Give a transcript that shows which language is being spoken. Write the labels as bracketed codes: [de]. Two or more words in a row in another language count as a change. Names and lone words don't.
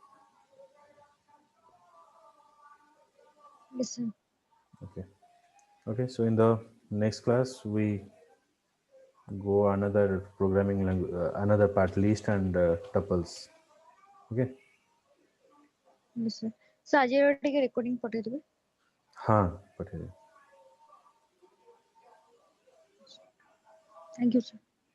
[en] Listen. Okay, so in the next class we go another programming language, another part, list and tuples. Okay, Listen. So [or] ଆଜିର ଟିକେ ରେକର୍ଡିଂ ପଠେଇଦେବେ। ହଁ ପଠେଇଦେବି। [en] Thank you, sir.